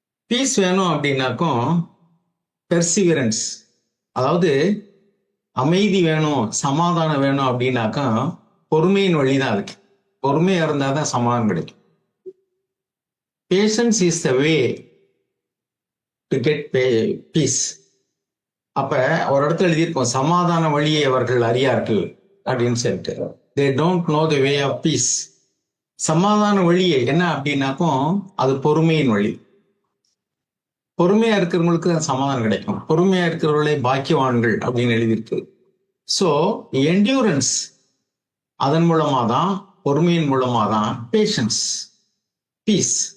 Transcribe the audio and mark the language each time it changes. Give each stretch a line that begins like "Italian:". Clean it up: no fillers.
Tamil: Piece வேணும் அப்படின்னாக்கும் perseverance, அதாவது அமைதி வேணும், சமாதானம் வேணும் அப்படின்னாக்கா பொறுமையின் வழிதான் இருக்கு. பொறுமையா இருந்தாதான் சமாதானம் கிடைக்கும்.
English: Patience is the way to get peace.
Tamil: அப்ப ஒரு இடத்துல எழுதியிருக்கோம், சமாதான வழியை அவர்கள் அறியார்கள் அப்படின்னு சொல்லிட்டு.
English: they don't know the way of peace.
Tamil: சமாதான வழியை என்ன அப்படின்னாக்கும் அது பொறுமையின் வழி. பொறுமையா இருக்கிறவங்களுக்கு சமாதானம் கிடைக்கும். பொறுமையா இருக்கிறவர்களே பாக்கியவான்கள் அப்படின்னு எழுதியிருக்கு. ஸோ என்டியூரன்ஸ், அதன் மூலமா தான் பொறுமையின் மூலமா தான் பேஷன்ஸ், பீஸ்.